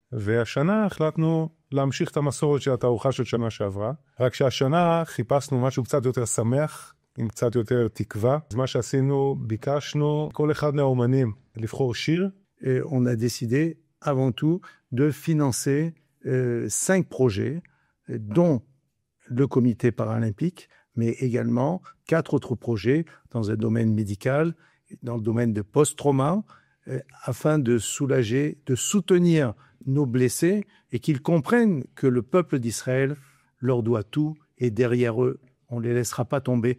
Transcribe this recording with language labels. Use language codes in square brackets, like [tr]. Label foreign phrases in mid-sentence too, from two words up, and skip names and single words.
[he] והשנה החלטנו להמשיך את המסורת של התערוכה של שנה שעברה, רק שהשנה חיפשנו משהו קצת יותר שמח, עם קצת יותר תקווה. אז מה שעשינו, ביקשנו כל אחד מהאומנים לבחור שיר. [fr] On a décidé avant tout de financer 5 projets, dont le comité paralympique, mais également 4 autres projets dans un domaine médical, dans le domaine de post-trauma, afin de soulager, de soutenir nos blessés et qu'ils comprennent que le peuple d'Israël leur doit tout et derrière eux, on ne les laissera pas tomber.